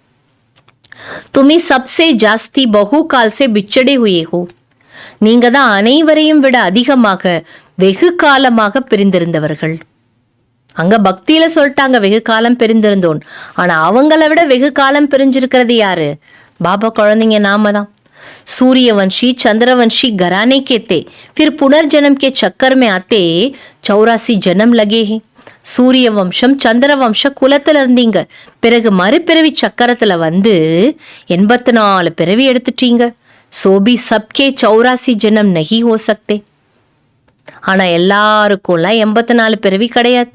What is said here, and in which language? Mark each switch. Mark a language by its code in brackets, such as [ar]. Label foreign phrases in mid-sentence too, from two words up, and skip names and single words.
[hi] तुम ही सबसे ज़्यादा बहुत काल से बिछड़े हुए हो, [ta] நீங்க தான் அனைவரையும் விட அதிகமாக வெகு காலமாக பிரிந்திருந்தவர்கள். அங்க பக்தியில சொல்லிட்டாங்க வெகு காலம் பிரிந்திருந்தோம். ஆனா அவங்கள விட வெகு காலம் பிரிஞ்சிருக்கிறது யாரு? பாபா குழந்தைங்க நாம தான். [hi] सूर्यवंशी चंद्रवंशी घराने के थे, फिर पुनर्जन्म के चक्कर में आते 84 जन्म लगे हैं. [ta] சூரிய வம்சம் சந்திரவம்ச குலத்துல இருந்தீங்க, பிறகு மறுபிறவி சக்கரத்துல வந்து 84 பிறவி எடுத்துட்டீங்க. [hi] सो भी सबके 84 जन्म नहीं हो सकते, [ta] ஆனா எல்லாருக்கும்லாம் 84 பிறவி கிடையாது.